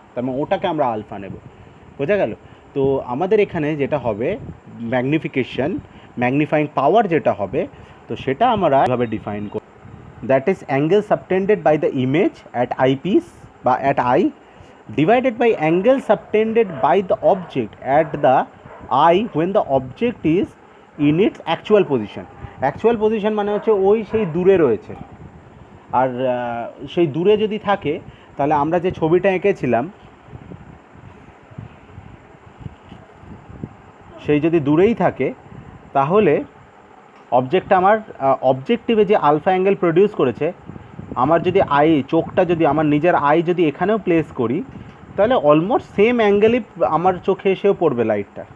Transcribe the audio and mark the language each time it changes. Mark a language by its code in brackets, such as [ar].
[bn] তার মানে ওটাকে আমরা আলফা নেব। বোঝা গেল? তো আমাদের এখানে যেটা হবে ম্যাগনিফিকেশন, ম্যাগনিফাইং পাওয়ার যেটা হবে, তো সেটা আমরা এভাবে ডিফাইন করব। [en] that is angle subtended by the image at eyepiece [bn] বা [en] at eye divided by angle subtended by the object at the eye when the object is in its actual position. [bn] Actual position মানে হচ্ছে ওই সেই দূরে রয়েছে, আর সেই দূরে যদি থাকে তাহলে আমরা যে ছবিটা এঁকেছিলাম সেই যদি দূরেই থাকে তাহলে অবজেক্টটা আমার অবজেক্টিভে যে আলফা অ্যাঙ্গেল প্রডিউস করেছে, আমার যদি চোখটা যদি আমার নিজের যদি এখানেও প্লেস করি তাহলে অলমোস্ট সেম অ্যাঙ্গেলই আমার চোখে এসেও পড়বে লাইটটা।